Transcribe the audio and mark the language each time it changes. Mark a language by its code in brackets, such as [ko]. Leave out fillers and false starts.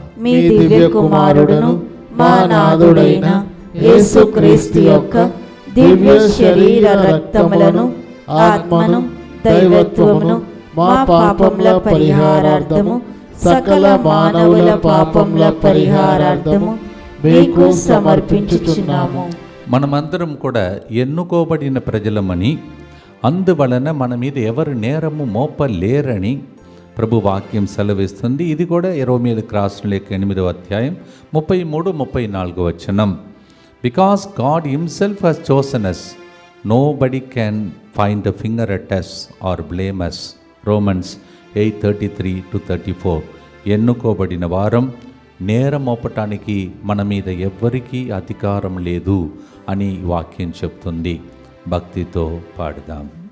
[te] మీ దివ్య కుమారుడును మా నాథుడైన యేసుక్రీస్తు యొక్క దివ్య శరీర రక్తములను ఆత్మను దైవత్వమును మా పాపముల పరిహారార్థము సకల మానవుల పాపముల పరిహారార్థము మీకు సమర్పించుచున్నాము. మనమందరం కూడా ఎన్నుకోబడిన ప్రజలమని, అందువలన మన మీద ఎవరు నేరము మోపలేరని ప్రభు వాక్యం సెలవిస్తుంది. ఇది కూడా రోమీయులకు రాసిన లేఖ 8వ అధ్యాయం 33-34 వచనం. [en] Because God himself has chosen us, nobody can find a finger at us or blame us. Romans 8:33-34. [te] ఎన్నుకోబడిన వారం నేరం మోపటానికి మన మీద ఎవ్వరికీ అధికారం లేదు అని వాక్యం చెప్తుంది. భక్తితో పాడుదాం.